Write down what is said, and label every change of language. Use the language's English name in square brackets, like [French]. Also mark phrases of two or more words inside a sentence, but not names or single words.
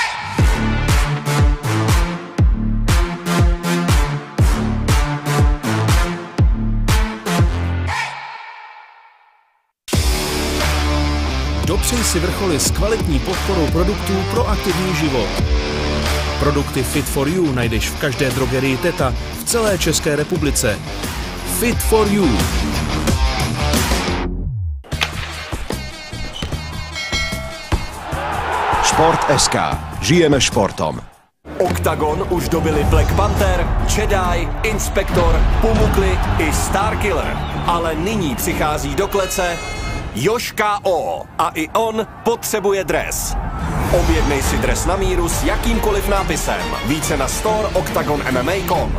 [Czech] Dopřej si vrcholy s kvalitní podporou produktů pro aktivní život. Produkty Fit for You najdeš v každé drogerii Teta v celé České republice. Fit for You. [Slovak] Sport.sk. Žijeme športom. [Czech] Oktagon už dobili Black Panther, Jedi, Inspektor, Pumukli i Starkiller. Ale nyní přichází do klece Josh K.O. a i on potřebuje dres. Objednej si dres na míru s jakýmkoliv nápisem. Více na store oktagonmma.com.